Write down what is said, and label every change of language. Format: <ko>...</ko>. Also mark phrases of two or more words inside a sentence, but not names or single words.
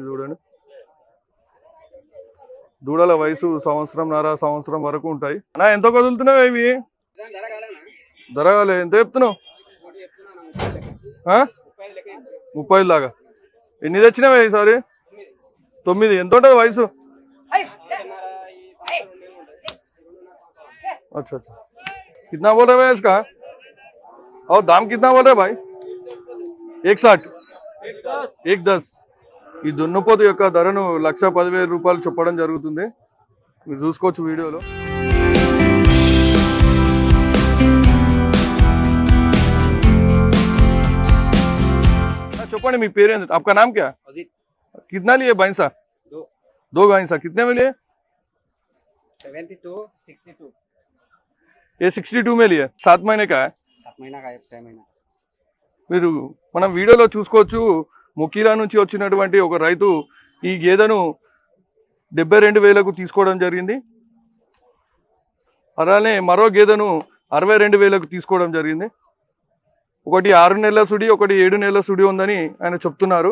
<te>చూడండి, దూడల వయసు సంవత్సరం వరకు ఉంటాయి. అన్నా ఎంత కదులుతున్నావు ఇవి? ధరగాలే. ఎంత చెప్తున్నావు? 30 దాకా. ఎన్ని తెచ్చినావే ఈసారి? 9. ఎంత ఉంటుంది వయసు?</te> <hi>अच्छा अच्छा, कितना बोल रहे हैं इसका? और दाम कितना बोल रहे भाई? 160, 110.</hi> <te>ఈ దున్నపోతు యొక్క ధరను 1,10,000 రూపాయలు చెప్పడం జరుగుతుంది. మీరు చూసుకోవచ్చు వీడియోలో. చెప్పండి మీ పేరు ఏంటి?</te> <hi>आपका नाम क्या? कितना लिए भैंसा? 2 भैंसा. कितने में लिए? 72, 62. ये 62 में लिए. 7 महीने का है. 7 महीना का है, 6 महीना.</hi> <te>మీరు మనం వీడియోలో చూసుకోవచ్చు మొకీలా నుంచి వచ్చినటువంటి ఒక రైతు ఈ గేదెను 72,000కు తీసుకోవడం జరిగింది. అలానే మరో గేదెను 62,000కు తీసుకోవడం జరిగింది. ఒకటి 6 నెలల సుడి, ఒకటి 7 నెలల సుడి ఉందని ఆయన చెప్తున్నారు.</te>